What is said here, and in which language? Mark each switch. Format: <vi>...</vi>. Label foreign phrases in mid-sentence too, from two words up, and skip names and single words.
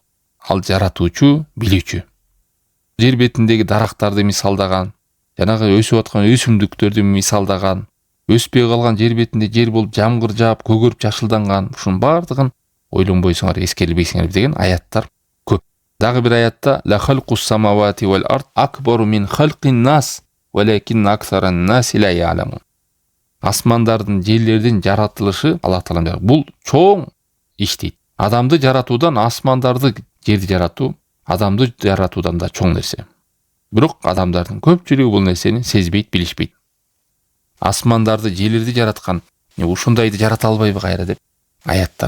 <ky>Ал жаратуучу, билүүчү. Жер бетиндеги дарактарды мисалдаган, жанагы өсүп аткан өсүмдүктөрдү мисалдаган, өспөй калган жер бетинде жер болуп жамгыр жаап, көгөрүп жашылданган, ушунун бардыгын ойлонбойсуңар, эскербейсиңер деген аяттар көп. Дагы бир аятта:</ky> <ar>"لخلق السماوات والأرض أكبر من خلق الناس ولكن أكثر الناس لا يعلمون."</ar> <ky>Асмандардын, жерлердин жаратылышы Аллах Таалам бул чоң иш дейт. Адамды жаратуудан, асмандарды, жерди жаратуу адамды жаратуудан да чоң нерсе. Бирок адамдардын көпчүлүгү бул нерсени сезбейт, билишпейт. Асмандарды, жерлерди жараткан ушундайды жарата албайбы кайра деп аяттар.</ky>